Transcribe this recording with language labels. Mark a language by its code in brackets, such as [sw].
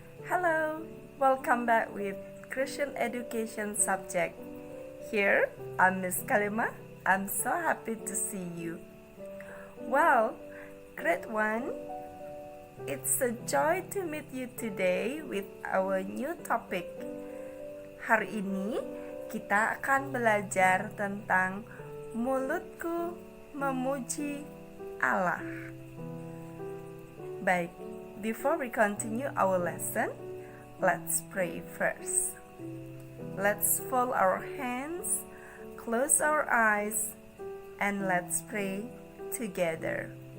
[en] Hello, welcome back with Christian education subject. Here, I'm Miss Kalima. I'm so happy to see you. Well, grade 1, it's a joy to meet you today with our new topic. [id] Hari ini kita akan belajar tentang mulutku memuji Allah. [en] Baik, before we continue our lesson, let's pray first. Let's fold our hands, close our eyes, and let's pray together.